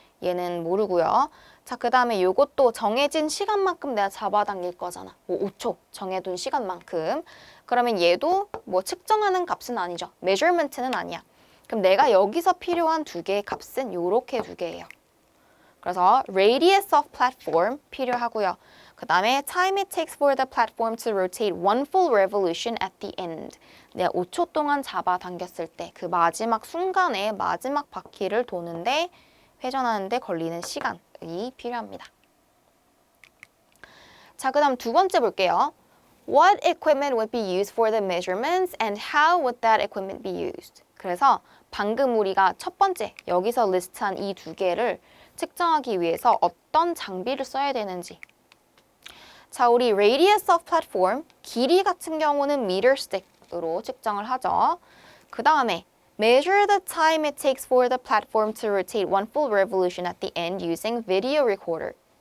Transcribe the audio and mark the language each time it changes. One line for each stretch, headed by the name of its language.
Korean: 얘는 모르고요. 자, 그 다음에 요것도 정해진 시간만큼 내가 잡아당길 거잖아. 뭐 5초 정해둔 시간만큼. 그러면 얘도 뭐 측정하는 값은 아니죠. measurement는 아니야. 그럼 내가 여기서 필요한 두 개의 값은 요렇게 두 개예요. 그래서
English: radius of platform
Korean: 필요하고요. 그 다음에
English: time it takes for the platform to rotate one full revolution at the end.
Korean: 내가 5초 동안 잡아당겼을 때 그 마지막 순간에 마지막 바퀴를 도는데 회전하는데 걸리는 시간이 필요합니다. 자, 그 다음 두 번째 볼게요.
English: What equipment would be used for the measurements and how would that equipment be used?
Korean: 그래서 방금 우리가 첫 번째 여기서 리스트한 이 두 개를 측정하기 위해서 어떤 장비를 써야 되는지. 자, 우리
English: radius of platform,
Korean: 길이 같은 경우는 meter stick으로 측정을 하죠. 그 다음에
English: measure the time it takes for the platform to rotate one full revolution at the end using video recorder.